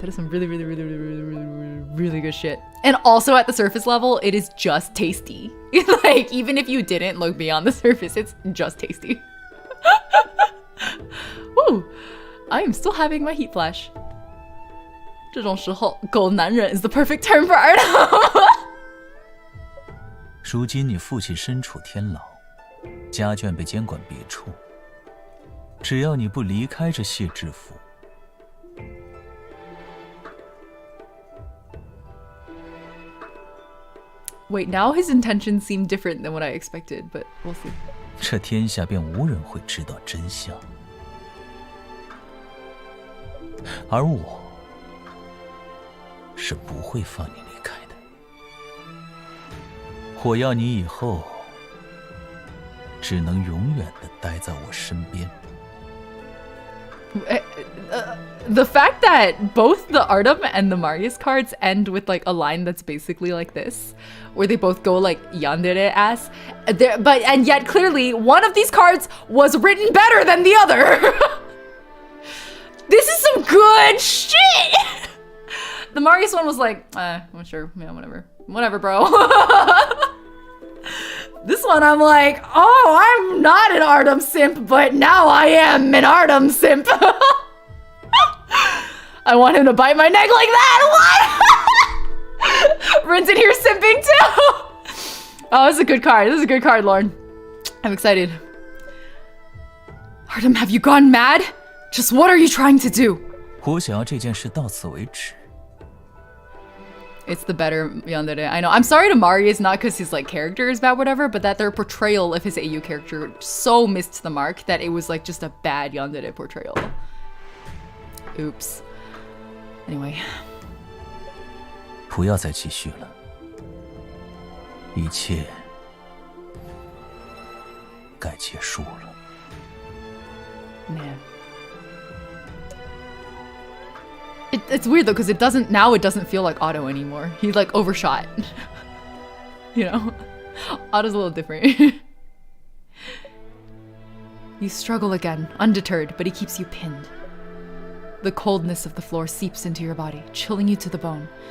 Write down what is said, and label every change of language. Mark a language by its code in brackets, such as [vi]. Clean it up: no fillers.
[en] That is some really, really, really, really, really, really, really, really good shit. And also at the surface level, it is just tasty. Like, even if you didn't look beyond the surface, it's just tasty. Woo! I am still having my heat flash. [zh] 这种时候，狗男人 [en] is the perfect term for Artem. [zh] 如今你父亲身处天牢，家眷被监管别处，只要你不离开这谢知府， [en] Wait, now his intentions seem different than what I expected, but we'll see. [zh] 这天下便无人会知道真相，而我是不会放你离开的。我要你以后只能永远地待在我身边。 [en] The fact that both the Artem and the Marius cards end with like a line that's basically like this, where they both go like yandere ass, and yet clearly one of these cards was written better than the other. This is some good shit. The Marius one was like, I'm sure, yeah, whatever, bro. This one I'm like, oh, I'm not an Artem simp, but now I am an Artem simp. I want him to bite my neck like that. What? Rin's in here simping too. Oh, this is a good card. This is a good card, Lauren. I'm excited. Artem, have you gone mad? Just what are you trying to do? [zh] 我想要这件事到此为止。 [en] It's the better yandere. I know. I'm sorry to Marius, not because his like character is bad, whatever, but that their portrayal of his AU character so missed the mark that it was like just a bad yandere portrayal. Oops. Anyway. [zh] 不要再继续了，一切该结束了。 [en] Man. It's weird though, because it doesn't feel like Otto anymore. He like overshot. You know? Otto's a little different. You struggle again, undeterred, but he keeps you pinned. The coldness of the floor seeps into your body, chilling you to the bone.